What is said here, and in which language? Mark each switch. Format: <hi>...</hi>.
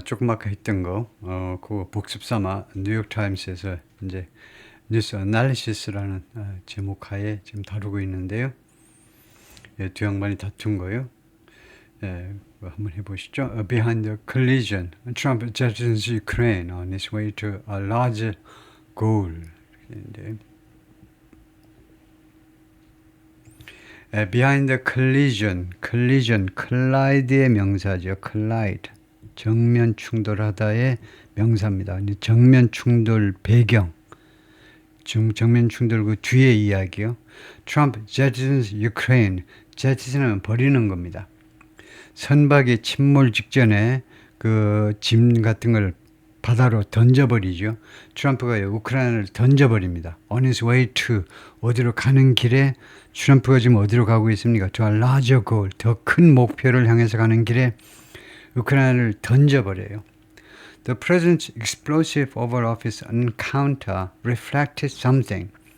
<ko>조금 아까 했던 거, 그거 복습 삼아 뉴욕타임스에서 이제 뉴스 애널리시스라는 제목 하에 지금 다루고 있는데요. 예, 두 양반이 다툰 거요. 예, 그거 한번 해보시죠.</ko> <en>Behind the collision, Trump jettons Ukraine on his way to a larger goal.</en> <ko>이렇게</ko> <en>Behind the collision,</en> <ko>collide의 명사죠. collide, 정면 충돌하다의 명사입니다. 정면 충돌 배경, 정면 충돌 그 뒤의 이야기요.</ko> <en>Trump jettisons Ukraine,</en> <ko>jettison은 버리는 겁니다. 선박이 침몰 직전에 그 짐 같은 걸 바다로 던져버리죠. 트럼프가 우크라이나를 던져버립니다.</ko> <en>On his way to,</en> <ko>어디로 가는 길에 트럼프가 지금 어디로 가고 있습니까?</ko> <en>To a larger goal,</en> <ko>더 큰 목표를 향해서 가는 길에 우크라이나를 던져버려요.</ko> <en>The president's explosive Oval Office encounter reflected something.</en>